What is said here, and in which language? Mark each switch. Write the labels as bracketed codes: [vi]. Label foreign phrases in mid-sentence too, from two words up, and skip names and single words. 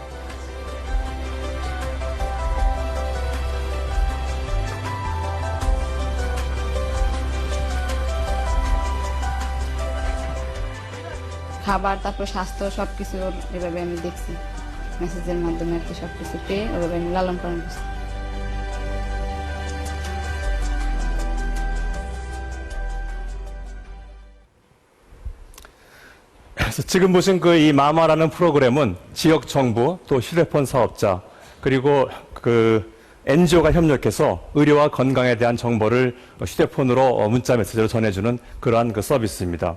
[bn] খাবার, তারপর স্বাস্থ্য সবকিছু এভাবে আমি দেখছি মেসেজের মাধ্যমে আর কি, সবকিছু পেয়ে ওভাবে আমি লালন পালন করছি। [ko] 그래서 지금 보신 그 이 마마라는 프로그램은 지역 정부 또 휴대폰 사업자 그리고 그 NGO가 협력해서 의료와 건강에 대한 정보를 휴대폰으로 문자 메시지로 전해주는 그러한 그 서비스입니다.